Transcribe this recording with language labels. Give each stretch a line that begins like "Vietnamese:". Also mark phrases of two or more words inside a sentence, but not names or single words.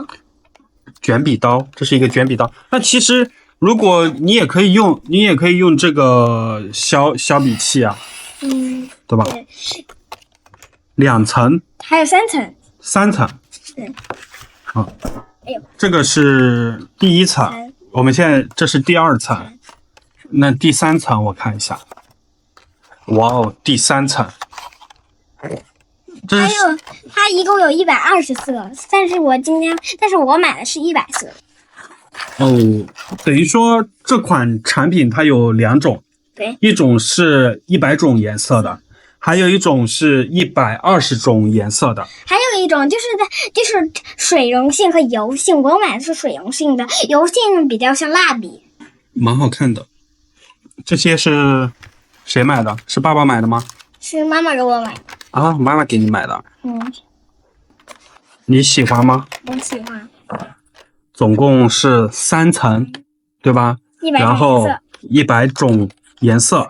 Chinese: 卷筆刀，這是一個卷筆刀。那其實如果你也可以用這個削筆器啊，對吧？對，2層，還有3層。 3層。這個是第1層，我們現在這是第2層，那第3層我看一下。哇哦，第3層，它一共有120色，但是我买的是100色。哦，等于说这款产品它有2种，对，一种是100种颜色的，还有一种是120种颜色的，还有一种就是水溶性和油性。我买的是水溶性的，油性比较像蜡笔，蛮好看的。这些是谁买的？是爸爸买的吗？是妈妈给我买的。啊，妈媽給你買的。你喜歡嗎？我喜歡。總共是3層，對吧？ 100種顏色。然後100種顏色。